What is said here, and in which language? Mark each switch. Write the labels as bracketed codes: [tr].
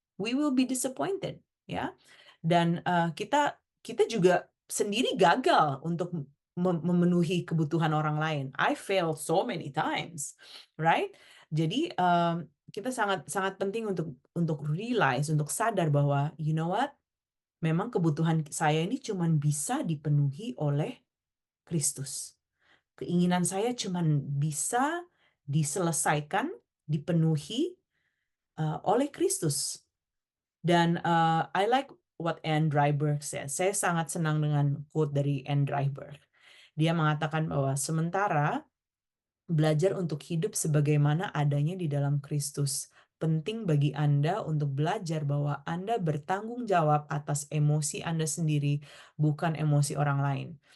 [en] We will be disappointed, [id] ya. Dan kita juga sendiri gagal untuk memenuhi kebutuhan orang lain. [en] I failed so many times, right? [id] Jadi kita sangat sangat penting untuk realize, untuk sadar bahwa [en] you know what? [id] Memang kebutuhan saya ini cuma bisa dipenuhi oleh Kristus. Keinginan saya cuma bisa diselesaikan, dipenuhi oleh Kristus. [en] Dan I like what Anne Dryburgh says. [id] Saya sangat senang dengan quote dari Anne Dryburgh. Dia mengatakan bahwa sementara belajar untuk hidup sebagaimana adanya di dalam Kristus, penting bagi Anda untuk belajar bahwa Anda bertanggung jawab atas emosi Anda sendiri, bukan emosi orang lain.